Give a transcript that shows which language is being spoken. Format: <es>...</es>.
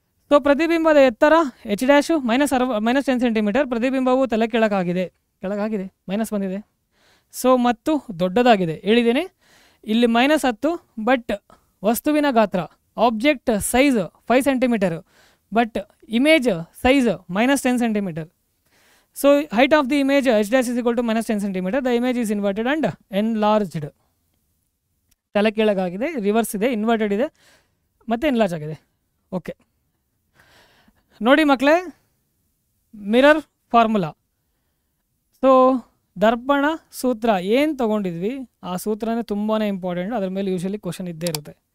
<kn>So ಪ್ರತಿಬಿಂಬದ ಎತ್ತರ h dash -10 centimetre, ಪ್ರತಿಬಿಂಬವು ತಲೆ ಕೆಳಗಾಗಿದೆ, minus ಬಂದಿದೆ. ಸೊ ಮತ್ತು ದೊಡ್ಡದಾಗಿದೆ ಹೇಳಿದ್ದೀನಿ, ಇಲ್ಲಿ -10, ಬಟ್ ವಸ್ತುವಿನ ಗಾತ್ರ, object size 5 centimetre, but image size -10 centimetre.</kn> <en>So height of the image h dash is equal to -10 centimeter. The image is inverted and enlarged.</en> <kn>ತಲೆ ಕೆಳಗಾಗಿದೆ, ರಿವರ್ಸ್ ಇದೆ, ಇನ್ವರ್ಟೆಡ್ ಇದೆ ಮತ್ತು ಎನ್ಲಾರ್ಜ್ ಆಗಿದೆ. ಓಕೆ ನೋಡಿ ಮಕ್ಕಳೇ, ಮಿರರ್ ಫಾರ್ಮುಲಾ. ಸೊ ದರ್ಪಣ ಸೂತ್ರ ಏನು ತೊಗೊಂಡಿದ್ವಿ ಆ ಸೂತ್ರನೇ ತುಂಬಾ ಇಂಪಾರ್ಟೆಂಟ್, ಅದ್ರ ಮೇಲೆ ಯೂಶಲಿ ಕ್ವಶನ್ ಇದ್ದೇ ಇರುತ್ತೆ.</kn>